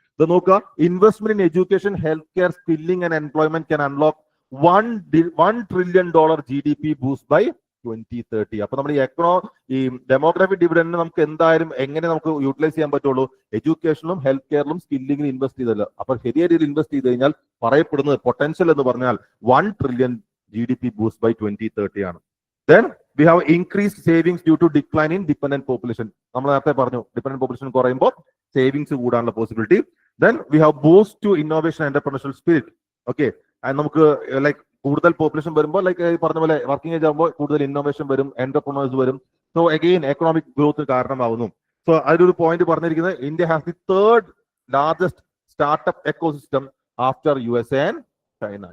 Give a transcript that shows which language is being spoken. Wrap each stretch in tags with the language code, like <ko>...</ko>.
<ml>ഇത് നോക്കുക,</ml> <en>Investment in education, health care, skilling and employment can unlock $1 trillion GDP boost by 2030.</en> <ml>അപ്പൊ നമ്മൾ ഈ ഡെമോഗ്രാഫിക് ഡിവിഡൻഡിന് നമുക്ക് എന്തായാലും എങ്ങനെ നമുക്ക് യൂട്ടിലൈസ് ചെയ്യാൻ പറ്റുള്ളൂ? എഡ്യൂക്കേഷനിലും ഹെൽത്ത് കെയറിലും സ്കില്ലിംഗിലും ഇൻവെസ്റ്റ് ചെയ്തല്ലോ. അപ്പൊ ശരിയായ രീതിയിൽ ഇൻവെസ്റ്റ് ചെയ്ത് കഴിഞ്ഞാൽ പറയപ്പെടുന്നത് പൊട്ടൻഷ്യൽ എന്ന് പറഞ്ഞാൽ $1 trillion GDP ബൂസ്റ്റ് ബൈ 2030 ആണ്.</ml> <en>Then we have increased savings due to decline in dependent population.</en> <ml>നമ്മൾ നേരത്തെ പറഞ്ഞു dependent population കുറയുമ്പോൾ സേവിങ്സ് കൂടാനുള്ള possibility.</ml> <en>Then we have boost to innovation and entrepreneurial spirit.</en> <ml>Okay, and നമുക്ക് like കൂടുതൽ population വരുമ്പോൾ like പറഞ്ഞ പോലെ വർക്കിംഗ് ഏജ് ആകുമ്പോൾ കൂടുതൽ ഇന്നോവേഷൻ വരും, എന്റർപ്രണേഴ്സ് വരും. So again economic growth കാരണമാവുന്നു. So അതിലൊരു പോയിന്റ് പറഞ്ഞിരിക്കുന്നത്</ml> <en>India has the third largest startup ecosystem after USA and China.</en>